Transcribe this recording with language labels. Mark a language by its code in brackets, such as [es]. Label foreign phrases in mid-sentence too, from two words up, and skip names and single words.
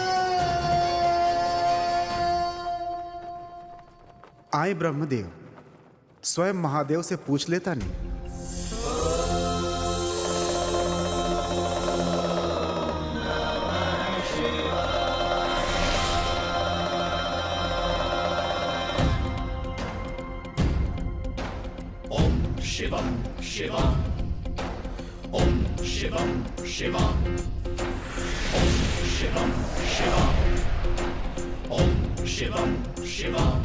[hi] आए ब्रह्मदेव, स्वयं महादेव से पूछ लेता नहीं। [sa] ओम शिवम शिवम, ओम शिवम शिवम, ओम शिवम शिवम, ओम शिवम शिवम।